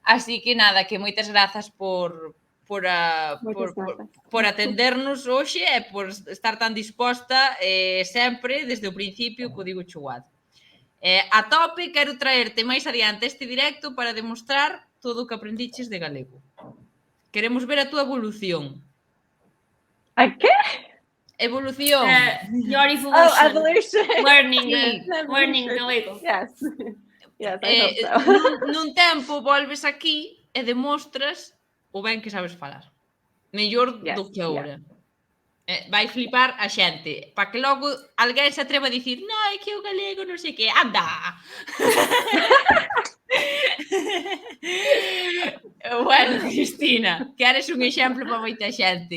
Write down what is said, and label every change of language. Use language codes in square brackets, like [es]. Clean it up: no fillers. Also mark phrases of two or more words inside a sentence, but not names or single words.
[gl] Así que nada, que moitas grazas por por atendernos hoxe e por estar tan disposta sempre desde o principio co Digo Chuguado. A tope, quero traerte máis adiante este directo para demostrar todo o que aprendiches de galego. Queremos ver a túa evolución. ¿A qué? Evolución. [en] Your evolution. Oh, evolution. Learning galego. Yes. Yes, I hope so. [gl] Nun tempo volves aquí e demostras o ben que sabes falar. Mellor do que agora. Vai flipar a xente. Para que logo alguén se atreva a dicir non, é que o galego non sei que. Anda! Bueno, Cristina, que eres un exemplo para moita xente.